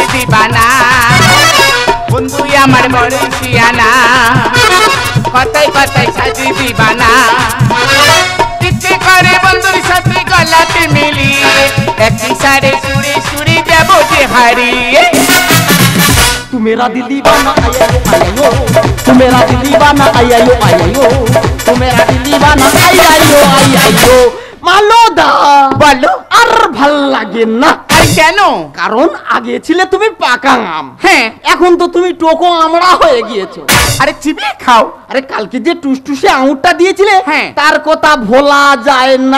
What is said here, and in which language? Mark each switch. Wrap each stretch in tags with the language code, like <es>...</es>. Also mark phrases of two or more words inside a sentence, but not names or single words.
<bn>দিবানা বন্ধু আমার বড় সিয়ানা কথায় কথায় সাজে দিবানা ইচ্ছে করে করে বন্ধুর সাথে গলাতে মিলিয়ে একই সারে সুরে সুরে যাবো যে হারিয়ে</bn> <hi>तू मेरा दिल दीवाना आया यो तू मेरा दिल दीवाना आया यो तू मेरा दिल दीवाना आया यो মালো দা</hi> <bn>বলো আর ভাল লাগে না আর কেন? কারণ আগে ছিলে তুমি পাকা আম, হ্যাঁ এখন তো তুমি টোকো আমড়া হয়ে গিয়েছো। আরে চিবিয়ে খাও। আরে কালকে যে টুসটুসে আঙুরটা দিয়েছিলে হ্যাঁ। তার কথা ভোলা যায় না।</bn>